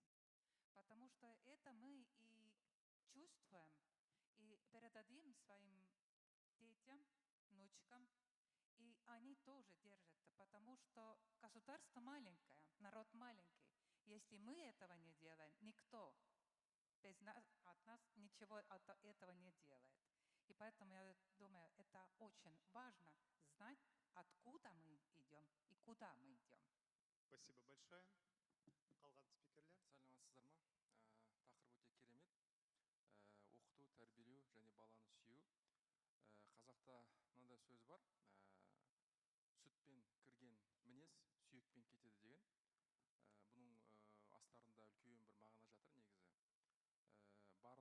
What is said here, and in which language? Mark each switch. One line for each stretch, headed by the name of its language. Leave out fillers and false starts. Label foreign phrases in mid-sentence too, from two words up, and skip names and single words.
Russian: Потому что это мы и чувствуем, и передадим своим детям, внучкам, и они тоже держат, потому что государство маленькое, народ маленький. Если мы этого не делаем, никто без нас, от нас ничего от этого не делает. И поэтому я думаю, это очень важно знать, откуда мы идем и куда мы идем. Спасибо большое.
Kazakh: Қалған спикерлер. Сәлеметсіздер ма? Тақырып өте керемет. Оқыту, тәрбиелеу және баланы сүю. Қазақта мынандай сөз бар. Сүтпен кірген мінез сүйекпен кетеді деген. Бұның астарында үлкен бір мағына жатыр негізі.